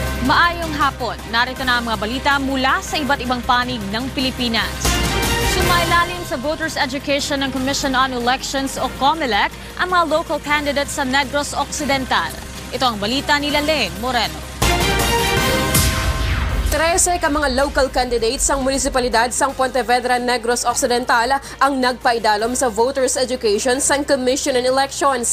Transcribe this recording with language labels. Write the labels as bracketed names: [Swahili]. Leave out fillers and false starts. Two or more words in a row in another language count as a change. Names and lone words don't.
[Filipino] Maayong hapon, narito na ang mga balita mula sa iba't ibang panig ng Pilipinas. Sumailalim sa [English] Voters Education [Filipino] ng [English] Commission on Elections [Filipino] o COMELEC ang mga local candidates sa Negros Occidental. Ito ang balita ni Lalaine Moreno. [Hiligaynon] 13 ka mga local candidates sang munisipalidad sang Pontevedra, Negros Occidental ang nagpaidalom sa [English] Voters Education [Hiligaynon] sang [English] Commission on Elections.